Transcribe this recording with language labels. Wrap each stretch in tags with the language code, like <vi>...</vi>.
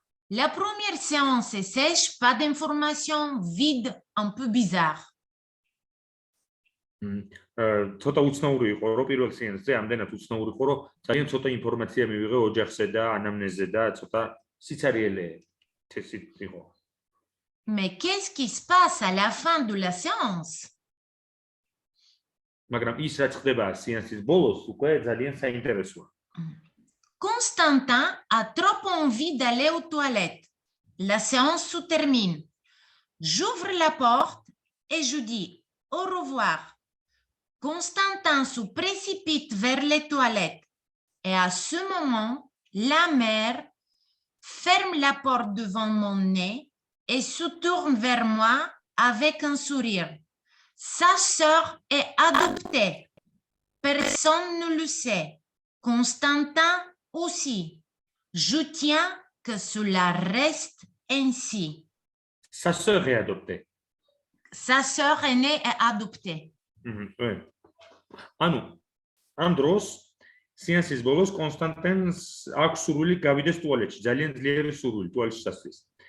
<fr>La première séance est sèche, pas d'informations, vide, un peu bizarre.</fr> <ka>ცოტა უცნაური იყო, რომ პირველ სეანსზე ამდენად უცნაური იყო, რომ ძალიან ცოტა ინფორმაცია მივიღე ოჯახზე და ანამნეზზე და ცოტა სიცარიელე თესით იყო.</ka> <fr>Mais qu'est-ce qui se passe à la fin de la séance?</fr> <ka>მაგრამ ის რაც ხდება სეანსის ბოლოს, უკვე ძალიან საინტერესოა.</ka> <fr>Constantin a trop envie d'aller aux toilettes. La séance se termine. J'ouvre la porte et je dis au revoir. Constantin se précipite vers les toilettes et à ce moment, la mère ferme la porte devant mon nez et se tourne vers moi avec un sourire. Sa sœur est adoptée. Personne ne le sait. Constantin aussi. Je tiens que cela reste ainsi. Sa sœur est adoptée. Sa sœur aînée est adoptée. Oui.</fr> <ka>ანუ ამ დროს სეანსის ბოლოს კონსტანტინს აქვს სურვილი გავიდეს ტუალეტში, ძალიან ძლიერი სურვილი ტუალეტში სასვლის.</ka>